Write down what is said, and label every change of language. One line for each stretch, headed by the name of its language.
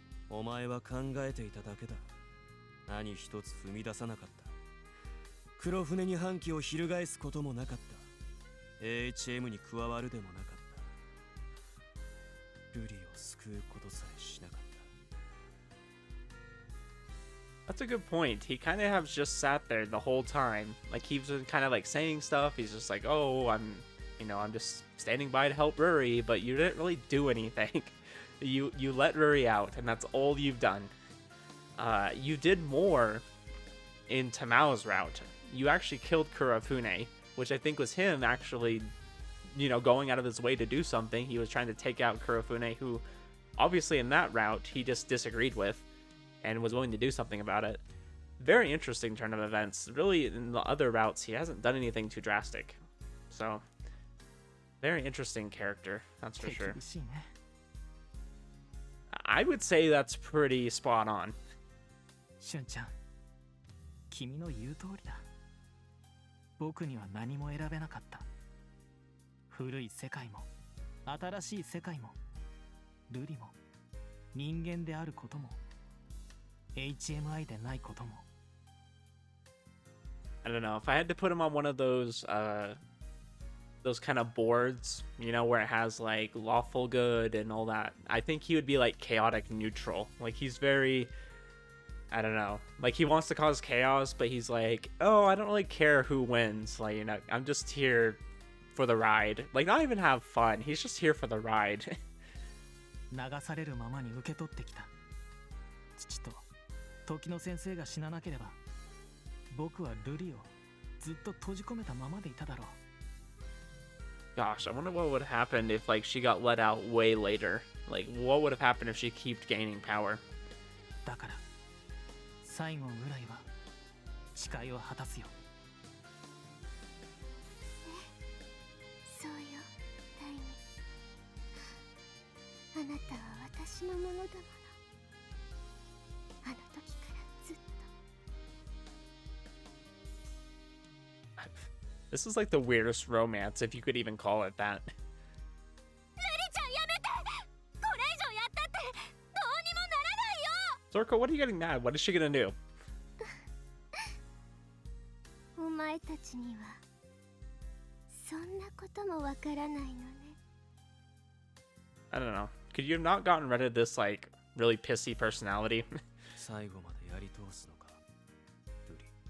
Japanese: お前は考えていただけだ。何一つ踏み出さなかった。黒船に反旗を翻すこともなかった。 AHM に加わるでもなかった。ルリを救うことさえしなかった。
English: That's a good point. He kind of has just sat there the whole time. Like, he's been kind of like saying stuff. He's just like, oh, I'm just standing by to help Ruri, but you didn't really do anything. You let Ruri out, and that's all you've done. You did more in Tamao's route. You actually killed Kurofune, which I think was him actually, you know, going out of his way to do something. He was trying to take out Kurofune, who obviously in that route he just disagreed with and was willing to do something about it. Very interesting turn of events. Really, in the other routes, he hasn't done anything too drastic. So, Very interesting character, that's for 手 sure.
Japanese: 厳しいね。
English: I would say that's pretty spot on.
Japanese: しゅんちゃん、君の言う通りだ。僕には何も選べなかった。古い世界も新しい世界もルリも人間であることも HMI でないことも。
English: I don't know, if I had to put him on one of those kind of boards, you know, where it has like lawful good and all that, I think he would be like chaotic neutral. Like he's very, I don't know, like he wants to cause chaos, but he's like, oh, I don't really care who wins. Like, you know, I'm just here for the ride. Like, not even have fun. He's just here for the ride.
Japanese: 流されるままに受け取ってきた。父と時の先生が死ななければ、僕はルリをずっと閉じ込めたままでいただろう。
English: Gosh, I wonder what would have happened if like she got let out way later. Like, what would have happened if she kept gaining power?
Japanese: だから最後ぐらいは誓いを果たすよ。そうよ、大二。あなたは私のものだもの。あの時からずっと。
English: This is like the weirdest romance, if you could even call it that.
Japanese: ルリちゃんやめて。これ以上やったってどうにもならないよ。
English: Zorko, what are you getting mad? What is she gonna do?
Japanese: お前たちにはそんなこともわからないのね。
English: I don't know. Could you have not gotten rid of this like really pissy personality?
Japanese: 最後までやり通すのか、ルリ。